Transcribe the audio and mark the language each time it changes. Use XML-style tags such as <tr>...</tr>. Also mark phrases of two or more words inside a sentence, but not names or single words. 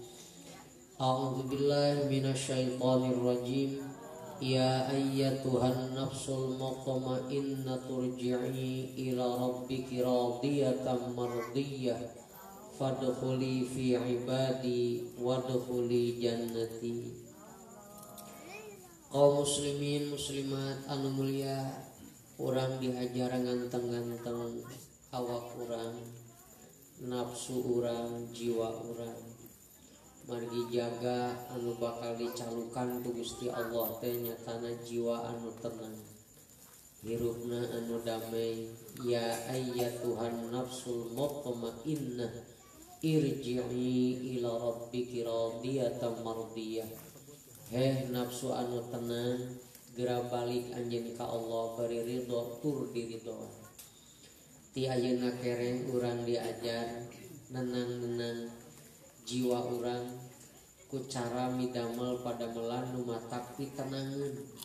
<ar>أعوذ بالله من الشيطان الرجيم. يا أيتها النفس المطمئنة ترجعي إلى ربك راضية مرضية فادخلي في عبادي وادخلي جنتي.</ar> <su>Kaum muslimin muslimat anu mulia, urang diajar nganteng-nganteng awak urang, nafsu urang, jiwa urang, margi jaga anu bakal dicalukan ku Gusti Allah teh nyatana jiwa anu tenang, hirupna anu damai.</su> <ar>يا أيتها النفس المطمئنة ارجعي إلى ربك راضية مرضية.</ar> <su>Heh nafsu anu tenang, geura balik anjeun ka Allah bari ridho tur diridhoan. Ti ayeuna kereng urang diajar nenang-nenang jiwa urang ku cara midamel pada melan nu matak pitenangeun.</su>